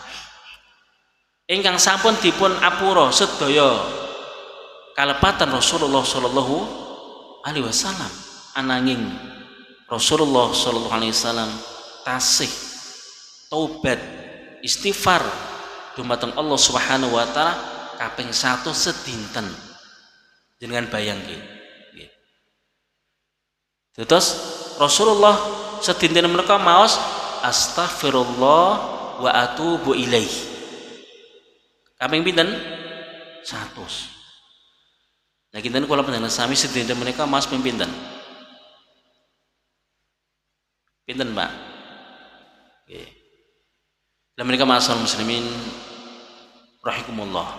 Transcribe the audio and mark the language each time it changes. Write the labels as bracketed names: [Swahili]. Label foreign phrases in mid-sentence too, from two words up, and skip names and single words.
[Javanese] Ingkang sampun dipun apura sedaya kalepatan Rasulullah [Arabic] صلى الله عليه وسلم [Javanese] ananging Rasulullah [Arabic] صلى الله عليه وسلم [Javanese] tasih taubat istighfar dumateng [Arabic] الله سبحانه وتعالى [Javanese] kaping 1 sedinten. Jenengan bayangke. Terus Rasulullah sedinten menika maos [Arabic] أستغفر الله وأتوب إليه. [Javanese] Kaping pinten? 100. Nah kinten kula panjenengan sami sedinten menika maos ping pinten? Pinten, Pak? Nggih. Lah menika [Arabic] معاشر المسلمين رحمكم الله.